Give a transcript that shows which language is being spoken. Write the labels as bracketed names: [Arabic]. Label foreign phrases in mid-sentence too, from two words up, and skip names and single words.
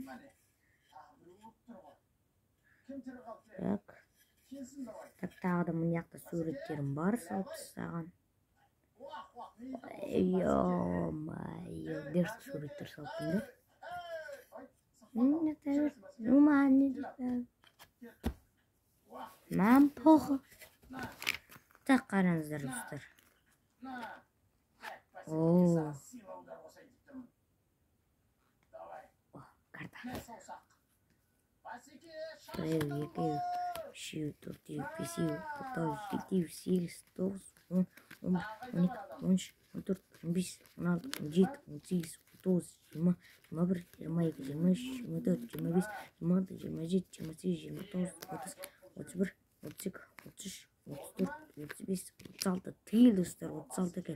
[Kazakh] Так, тағы да мына жақта суреттерім бар салып тастаған. Ё-майо, дерт суреттер салыппын да. [Russian] Нам плохо. Так, [Kazakh] қараңыздар достар. Карта. 1, 2, 3, 4, 5, 6, 7, 8, 9, 10, 11, 12, 13, 14, 15, 16, 17, 18, 19, 20, 21, 22, 23, 24, 25, 26, 27, 28, 29, 30, 31, 32, 33, 34, 35, 36, тиыл достар, 36 екен.